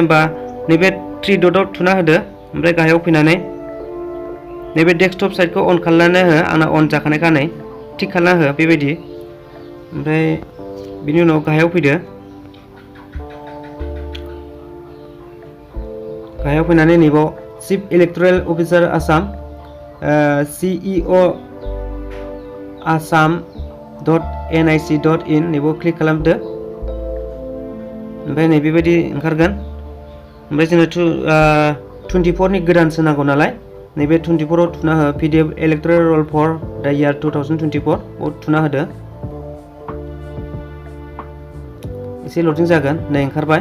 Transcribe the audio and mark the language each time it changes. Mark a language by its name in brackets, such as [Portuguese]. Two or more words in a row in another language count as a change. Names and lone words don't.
[Bodo] होमबा नैबे 3 डटआव थुना होदो। ओमफ्राय गाहायाव फैनानै नैबे [English] desktop siteखौ [Bodo] अन खालामनानै हो। आंना अन जाखानायखा नै थिक खालामना हो बेबायदि। ओमफ्राय बिनि उनाव गाहायाव फैदो। गाहायाव फैनानै नैबाव [English] chief electoral officer Assam CEO assam.nic.in [Bodo] नैबाव क्लिक खालामदो। ओमफ्राय नै बेबायदि ओंखारगोन। ओमफ्राय जोंनो 24 गोदानसो नांगौ नालाय नैबे 24 आव थुना हो। [English] PDF electoral roll for the year 2024 [Bodo] आव थुना होदो। एसे लडिं जागोन। नै ओंखारबाय।